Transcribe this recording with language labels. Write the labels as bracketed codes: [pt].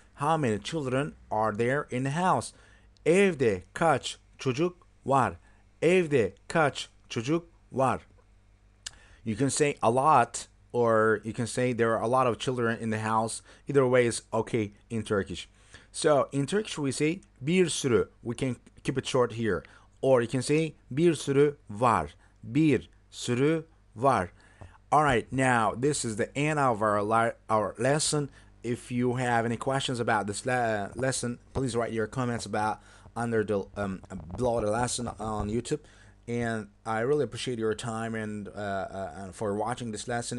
[en] How many children are there in the house? [tr] Evde kaç çocuk var? Evde kaç çocuk var? [en] You can say a lot, or you can say there are a lot of children in the house. Either way is okay in Turkish. So in Turkish we say [tr] bir sürü. [en] We can keep it short here. Or you can say [tr] bir sürü var. Bir sürü var. [en] Alright, now this is the end of our lesson. If you have any questions about this lesson, please write your comments about under the below the lesson on YouTube. And I really appreciate your time and for watching this lesson.